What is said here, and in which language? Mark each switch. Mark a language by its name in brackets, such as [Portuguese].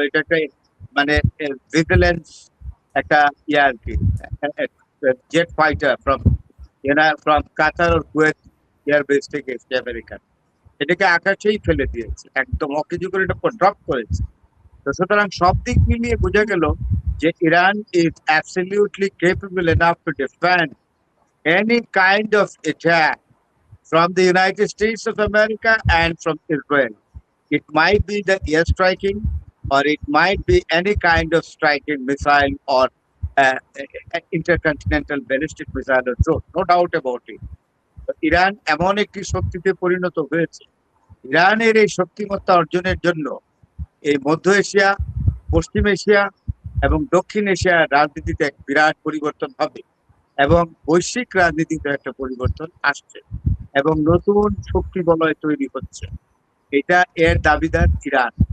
[Bangla] এটা একটা মানে ভিজিলেন্স একটা ইয়ে আর কি, jet fighter from Qatar আর Kuwait airbase থেকে এসছে আমেরিকান, এটাকে আকাশেই ফেলে দিয়েছে, একদম অকেজু করে এটা ড্রপ করেছে। তো সুতরাং সব দিক মিলিয়ে বোঝা গেল যে [English] Iran is absolutely capable enough to defend any kind of attack from the United States of America and from Israel. It might be the airstriking, or it might be any kind of striking missile or intercontinental ballistic missile or drone, no doubt about it. [Bangla] Iran এমন একটি শক্তিতে পরিণত হয়েছে, ইরানের এই শক্তিমত্তা অর্জনের জন্য এই মধ্য এশিয়া, পশ্চিম এশিয়া এবং দক্ষিণ এশিয়ার রাজনীতিতে এক বিরাট পরিবর্তন হবে এবং বৈশ্বিক রাজনীতিতে একটা পরিবর্তন আসছে এবং নতুন শক্তি বলয় তৈরি হচ্ছে। এটা এর দাবিদার ইরান।